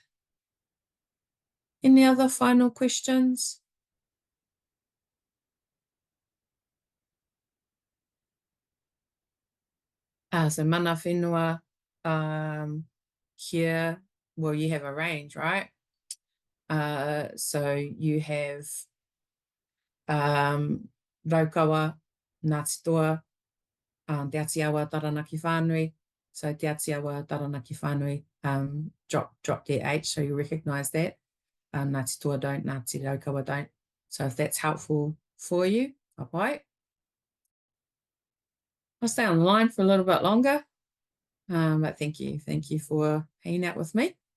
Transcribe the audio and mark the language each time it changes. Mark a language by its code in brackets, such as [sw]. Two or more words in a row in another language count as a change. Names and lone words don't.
[en] Any other final questions? So [mi] mana whenua [en] here, well, you have a range, right? So you have Raukawa, Ngāti Toa, Te Atiawa, Taranaki Whānui. So Te Atiawa, Taranaki Whānui, drop their H, so you recognise that. Ngāti Toa don't, Ngāti Raukawa don't. So if that's helpful for you, [mi] ka pai. [en] I'll stay online for a little bit longer. But thank you for hanging out with me.